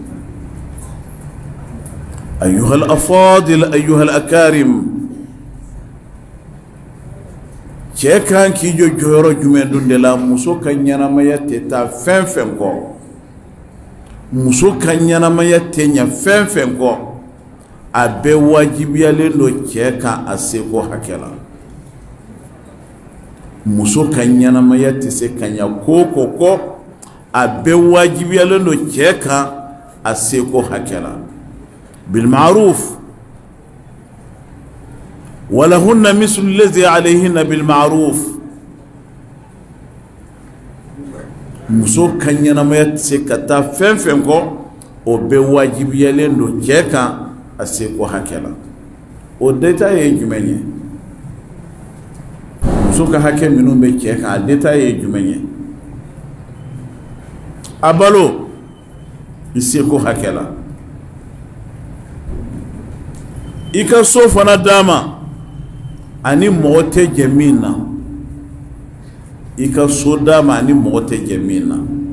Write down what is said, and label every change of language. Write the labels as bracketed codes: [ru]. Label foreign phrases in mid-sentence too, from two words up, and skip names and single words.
[ar] أيها الأفاضل أيها الأكارم [bm] cɛ kan k'i jɔ jɔyɔrɔ jumɛn dun de la muso ka ɲɛnamaya tɛ taa fɛn fɛn kɔ muso ka ɲɛnamaya tɛ ɲɛ fɛn fɛn kɔ a bɛɛ wajibiyalen don cɛ kan a seko hakɛ la muso ka ɲɛnamaya tɛ se ka ɲɛ ko ko kɔ a bɛɛ wajibiyalen don cɛ kan a seko hakɛ la [ar] بالمعروف ولهن مثل الذي عليهن بالمعروف [bm] muso ka ɲɛnamaya tɛ se ka taa fɛn fɛn kɔ o bɛɛ wajibiyalen don cɛ kan a seko hakɛ la o détail ye jumɛn ye muso ka hakɛ minnu bɛ cɛ kan a détail ye jumɛn ye a balo i seko hakɛ la i ka so fana d'a ma ani mɔgɔ tɛ jɛ min na i ka so d'a ma ani mɔgɔ tɛ jɛ min na